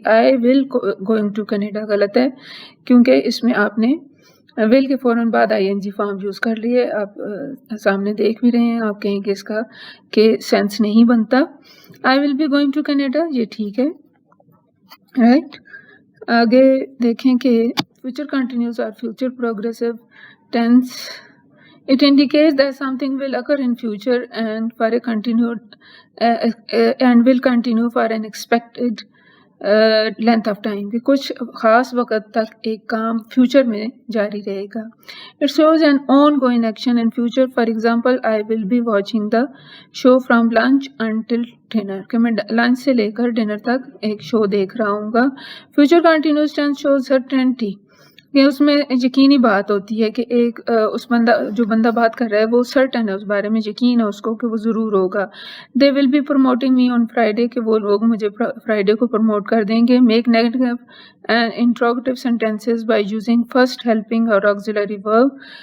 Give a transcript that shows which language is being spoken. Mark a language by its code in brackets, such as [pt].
[en] I will going to Canada [ur] غلط ہے، کیونکہ اس میں آپ نے ول کے فوراً بعد آئی این جی فارم یوز کر لیے. آپ سامنے دیکھ بھی رہے ہیں، آپ کہیں کہ اس کا کہ سینس نہیں بنتا. [en] I will be going to Canada, [ur] یہ ٹھیک ہے، [en] Right. [ur] آگے دیکھیں کہ فیوچر کنٹینیوس اور future progressive tennis. [en] It indicates that something will occur in future and for a continued and will continue for an expected length of time. [ur] کہ کچھ خاص وقت تک ایک کام فیوچر میں جاری رہے گا. [en] It shows an ongoing action in future. For example, I will be watching the show from lunch until dinner. [ur] کہ میں لنچ سے لے کر ڈنر تک ایک شو دیکھ رہا ہوں گا. [en] Future continuous tense shows certainty. [ur] کہ اس میں یقینی بات ہوتی ہے کہ ایک اس جو بندہ بات کر رہا ہے وہ سرٹن ہے، اس بارے میں یقین ہے اس کو کہ وہ ضرور ہوگا. [en] they will be promoting me on Friday, [ur] کہ وہ لوگ مجھے فرائیڈے کو پروموٹ کر دیں گے. [en] Make negative and interrogative sentences by using first helping اور auxiliary verb.